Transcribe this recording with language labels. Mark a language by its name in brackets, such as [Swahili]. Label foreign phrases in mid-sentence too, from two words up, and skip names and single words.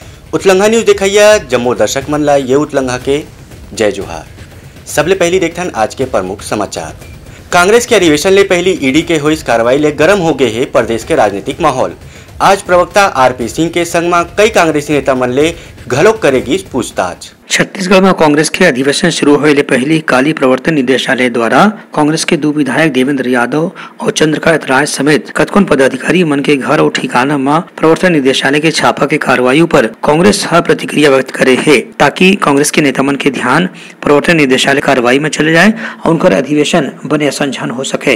[Chhattisgarhi] उतलंघा न्यूज देखिए जम्मू दर्शक मन ला ये उतलंघा के जय जोहार। सबले पहली देखथन आज के प्रमुख समाचार। कांग्रेस के अधिवेशन ले पहली ईडी के हुई कार्रवाई ले गरम हो गए है प्रदेश के राजनीतिक माहौल। आज प्रवक्ता आरपी सिंह के संग में कई कांग्रेसी नेता मन ले घलोक करेगी पूछताछ। छत्तीसगढ़ में कांग्रेस के अधिवेशन शुरू होने ले पहले काली प्रवर्तन निदेशालय द्वारा कांग्रेस के दो विधायक देवेंद्र यादव और चंद्रकांत राय समेत कतकोन पदाधिकारी मन के घर और ठिकाना में प्रवर्तन निदेशालय के छापा के कार्रवाई पर कांग्रेस हर प्रतिक्रिया व्यक्त करे है, ताकि कांग्रेस के नेता मन के ध्यान प्रवर्तन निदेशालय कार्रवाई में चले जाए और उनका अधिवेशन बने संझन हो सके।